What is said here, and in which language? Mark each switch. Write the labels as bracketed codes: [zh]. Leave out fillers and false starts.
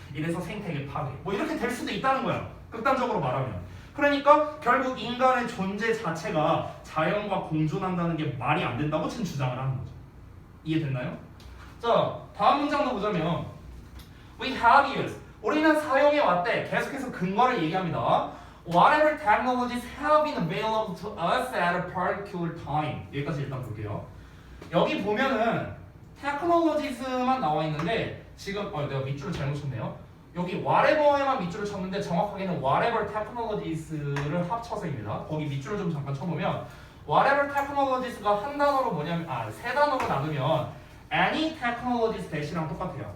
[ko] 이래서 생태계 파괴. 뭐 이렇게 될 수도 있다는 거야. 극단적으로 말하면. 그러니까 결국 인간의 존재 자체가 자연과 공존한다는 게 말이 안 된다고 지금 주장을 하는 거죠. 이해됐나요? 자, 다음 문장도 보자면 [en] We have used. [ko] 우리는 사용해 왔대. 계속해서 근거를 얘기합니다. [en] Whatever technologies have been available to us at a particular time. [ko] 여기까지 일단 볼게요. 여기 보면은 technologies만 나와 있는데 지금 내가 밑줄을 잘못 쳤네요. 여기 whatever에만 밑줄을 쳤는데 정확하게는 whatever technologies를 합쳐서입니다. 거기 밑줄을 좀 잠깐 쳐보면 whatever technologies가 한 단어로 뭐냐면 세 단어로 나누면 [en] any technologies that [ko] 이랑 똑같아요.